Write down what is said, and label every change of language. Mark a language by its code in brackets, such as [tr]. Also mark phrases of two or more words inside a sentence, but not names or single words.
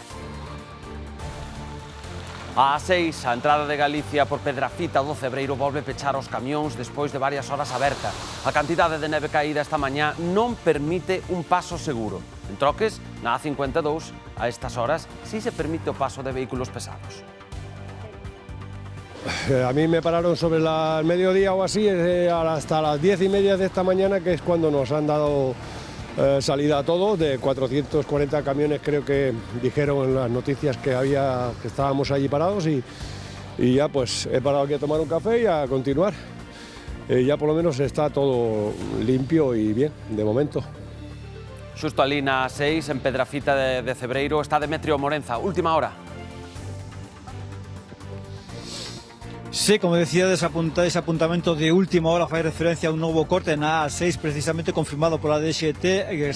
[gl] A A6, a entrada de Galicia por Pedrafita do Cebreiro volve pechar os camións despois de varias horas aberta. A cantidade de neve caída esta mañá non permite un paso seguro. En Troques, na A52, a estas horas, sí se permite o paso de vehículos pesados. [es] A mí me pararon sobre el mediodía o así, hasta las 10:30 de esta mañana, que es cuando nos han dado salida a todo, de 440 camiones creo que dijeron en las noticias que estábamos allí parados y ya pues he parado aquí a tomar un café y a continuar. Ya por lo menos está todo limpio y bien, de momento. [gl] Xusto ali na A6, en Pedrafita de Cebreiro, está Demetrio Morenza. Última hora. Sí, como decía, ese apuntamento de última hora fai referencia a un novo corte na A6, precisamente confirmado pola DXT, que